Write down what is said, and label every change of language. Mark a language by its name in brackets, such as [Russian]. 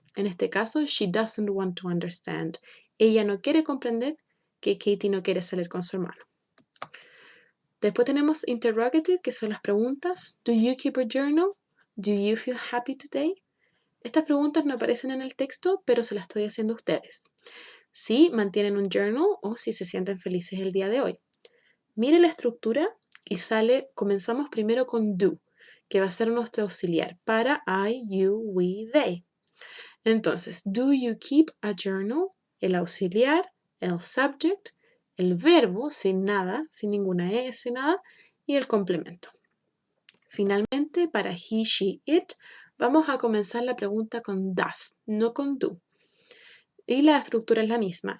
[Spanish] En este caso, [English] she doesn't want to understand. [Spanish] Ella no quiere comprender que Katie no quiere salir con su hermano. Después tenemos interrogative, que son las preguntas. [English] Do you keep a journal? Do you feel happy today? [Spanish] Estas preguntas no aparecen en el texto, pero se las estoy haciendo a ustedes. Si mantienen un journal o si se sienten felices el día de hoy. Mire la estructura y comenzamos primero con do, que va a ser nuestro auxiliar para I, you, we, they. [English] Entonces, do you keep a journal? [Spanish] El auxiliar, el subject, el verbo sin nada, sin ninguna S, nada, y el complemento. Finalmente, para he, she, it, vamos a comenzar la pregunta con does, no con do. Y la estructura es la misma.